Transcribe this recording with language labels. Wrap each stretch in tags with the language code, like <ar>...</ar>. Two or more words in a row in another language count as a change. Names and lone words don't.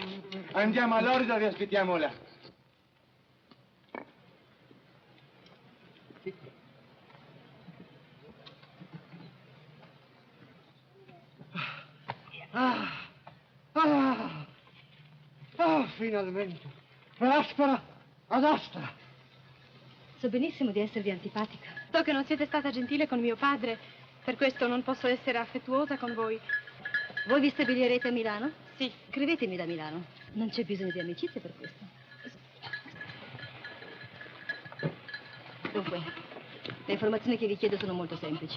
<it>Andiamo all'orrido e vi aspettiamo là. Finalmente!</it> <la>Aspera! Ad astra!</la> <it>So benissimo di esservi antipatica. So che non siete stata gentile con mio padre, per questo non posso essere affettuosa con voi. Voi vi stabilirete a Milano? Sì. Scrivetemi da Milano. Non c'è bisogno di amicizia per questo. Dunque, le informazioni che vi chiedo sono molto semplici.</it>